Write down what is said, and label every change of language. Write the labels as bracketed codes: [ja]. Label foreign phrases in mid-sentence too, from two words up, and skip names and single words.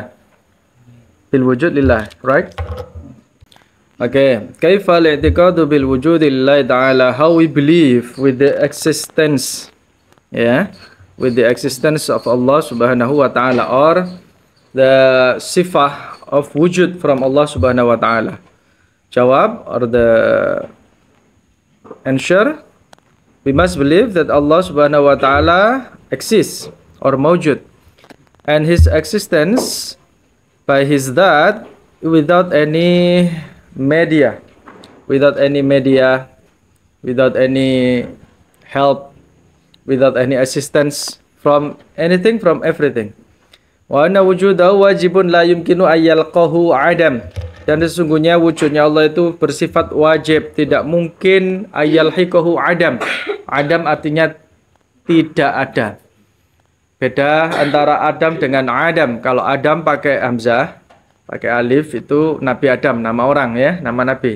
[ar] بالوجود لله, [en] right? Okay. [ar] كيف الاعتقاد بوجود الله تعالى, [en] how we believe with the existence, yeah, with the existence of Allah [ar] سبحانه وتعالى, [en] or the sifah of wujud from Allah [ar] سبحانه وتعالى. Jawab, [en] or the answer, we must believe that Allah [ar] سبحانه وتعالى [en] exists or mawjud, and his existence by his that without any media, without any help, without any assistance from anything, from everything. [ar] وأن وجوده واجب لا يمكن أن يلحقه عدم. [id] Dan sesungguhnya wujudnya Allah itu bersifat wajib, tidak mungkin [ar] أن يلحقه عدم. [id] Adam artinya tidak ada. Beda antara Adam dengan Adam. Kalau Adam pakai hamzah, pakai alif, itu Nabi Adam, nama orang, ya, nama Nabi.